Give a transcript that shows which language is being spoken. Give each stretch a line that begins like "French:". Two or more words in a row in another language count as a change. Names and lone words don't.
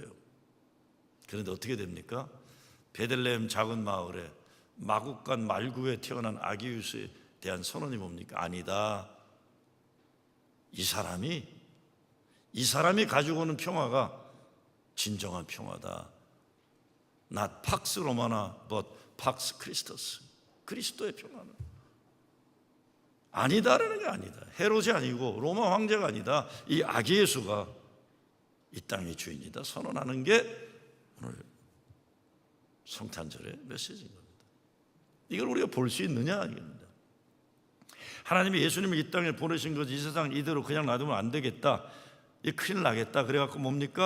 Korean: 그런데 어떻게 됩니까? 베들레헴 작은 마을에 마국간 말구에 태어난 아기 예수에 대한 선언이 뭡니까? 아니다. 이 사람이 가지고 오는 평화가 진정한 평화다.
English: Not
Latin: pax romana,
English: but
Latin: pax Christus.
Korean: 그리스도의 평화는 아니다라는 게 아니다. 헤롯이 아니고 로마 황제가 아니다. 이 아기 예수가 이 땅의 주인이다 선언하는 게 오늘 성탄절의 메시지인 겁니다. 이걸 우리가 볼 수 있느냐 이겁니다. 하나님이 예수님을 이 땅에 보내신 거지 이 세상 이대로 그냥 놔두면 안 되겠다, 이 큰일 나겠다 그래갖고 뭡니까?